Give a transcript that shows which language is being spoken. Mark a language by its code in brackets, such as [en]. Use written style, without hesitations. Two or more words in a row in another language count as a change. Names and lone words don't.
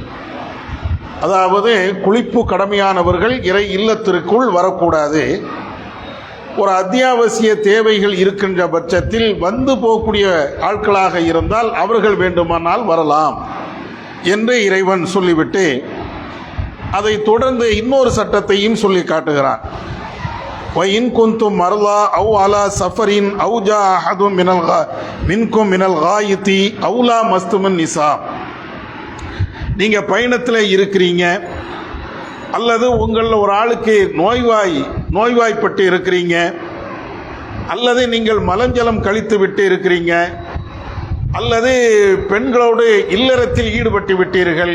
[ta] அதாவது குளிப்பு கடமையானவர்கள் இறை இல்லத்திற்குள் வரக்கூடாது. ஒரு அத்தியாவசிய தேவைகள் இருக்கின்ற பட்சத்தில் வந்து போகக்கூடிய ஆட்களாக இருந்தால் அவர்கள் வேண்டுமானால் வரலாம் என்று இறைவன் சொல்லிவிட்டு அதை தொடர்ந்து இன்னொரு சட்டத்தையும் சொல்லி காட்டுகிறான். [ar] وَإِن كُنتُم مَّرْضَىٰ أَوْ عَلَىٰ سَفَرٍ أَوْ جَاءَ أَحَدٌ مِّنكُم مِّنَ الْغَائِطِ أَوْ لَامَسْتُمُ النِّسَاءَ. [ta] நீங்கள் பயணத்தில் இருக்கிறீங்க, அல்லது உங்களில் ஒரு ஆளுக்கு நோய்வாய்ப்பட்டு இருக்கிறீங்க, அல்லது நீங்கள் மலஞ்சலம் கழித்து விட்டு இருக்கிறீங்க, அல்லது பெண்களோடு இல்லறத்தில் ஈடுபட்டு விட்டீர்கள்.